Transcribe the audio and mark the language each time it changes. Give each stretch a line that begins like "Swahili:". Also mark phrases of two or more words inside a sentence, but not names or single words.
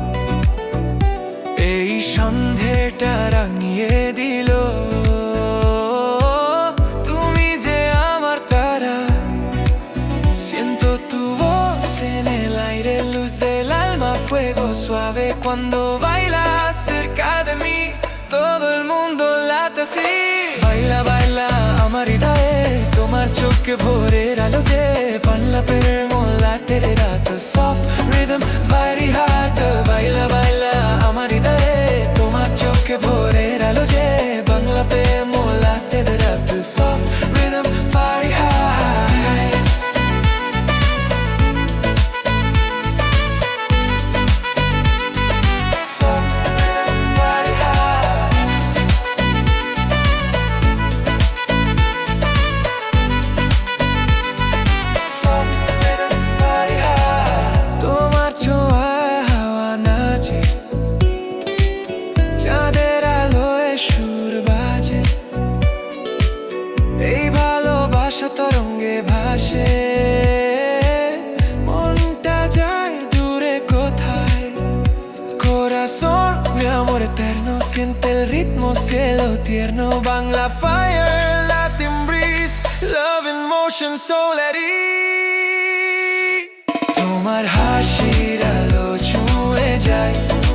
Bangla: এই সন্ধেটা রাঙিয়ে দিল তুমি যে আমার তারা।
Spanish: Siento tu voz en el aire, luz del alma, fuego suave cuando bailas cerca de mí. Todo el mundo late así. Baila, baila
Bangla: আমার হৃদয়ে, তোমার চোখে ভোরের আলো যে বাংলা প্রেম লাটে রাত।
English: Soft rhythm, body heart.
Spanish: Baila, baila
Bangla: আমার হৃদয়ে, তোমার চোখে ভোরের আলো যে বাংলা প্রেম লাটে রাত।
English: Soft rhythm, body heart. Soft rhythm, body heart. Soft rhythm, body heart.
Bangla: তোমার ছোঁয়ায় হাওয়া নাচে, চাঁদের আলোয় সুর বাজে। এই ভালোবাসা তরঙ্গে ভাসে, মনটা যায় দূরে কোথায়।
Spanish: Corazón, mi amor eterno, siente el ritmo, cielo tierno.
English: Bangla fire, Latin breeze, love in motion, so let it.
Bangla: তোমার হাসির আলো ছুঁয়ে যায়,